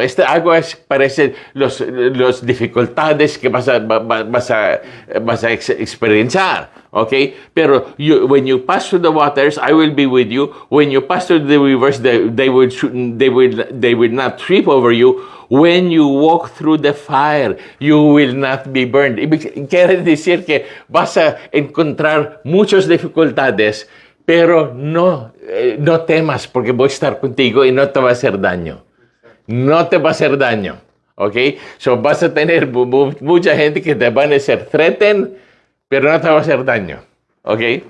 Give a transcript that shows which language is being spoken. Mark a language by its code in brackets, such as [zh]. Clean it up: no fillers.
[es] Esta agua parece las dificultades que vas a experienciar. Okay? Pero [en] when you pass through the waters, I will be with you. When you pass through the rivers, they will not sweep over you. When you walk through the fire, you will not be burned. [es] Quiere decir que vas a encontrar muchas dificultades, pero no temas porque voy a estar contigo y no te va a hacer daño. No te va a hacer daño. ¿Ok? So vas a tener mucha gente que te van a hacer threaten, pero no te va a hacer daño. ¿Ok?